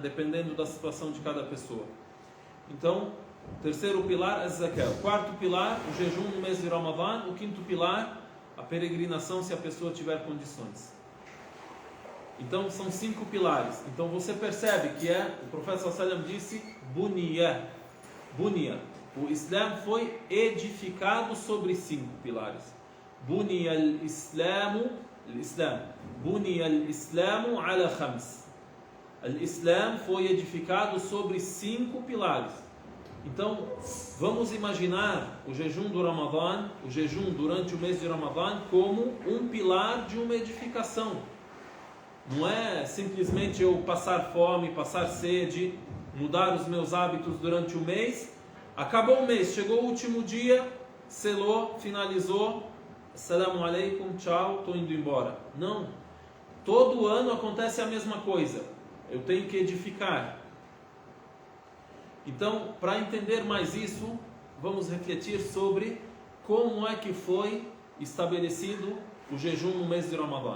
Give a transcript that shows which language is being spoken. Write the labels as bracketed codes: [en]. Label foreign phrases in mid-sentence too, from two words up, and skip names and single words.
[pt] Dependendo da situação de cada pessoa. Então, o terceiro pilar é zakat. O quarto pilar, o jejum no mês de Ramadã. O quinto pilar, a peregrinação, se a pessoa tiver condições. Então, são 5 pilares. Então, você percebe que o profeta [ar] صلى الله عليه وسلم [pt] disse Bunia. O Islã foi edificado sobre 5 pilares. [ar] بني الإسلام بني الإسلام على خمس. [pt] Al-Islã foi edificado sobre 5 pilares. Então, vamos imaginar o jejum do Ramadã, o jejum durante o mês de Ramadã, como um pilar de uma edificação. Não é simplesmente eu passar fome, passar sede, mudar os meus hábitos durante o mês. Acabou o mês, chegou o último dia, selou, finalizou. [ar] السلام عليكم, [pt] tchau, estou indo embora. Não. Todo ano acontece a mesma coisa. Eu tenho que edificar. Então, para entender mais isso, vamos refletir sobre como é que foi estabelecido o jejum no mês de Ramadã.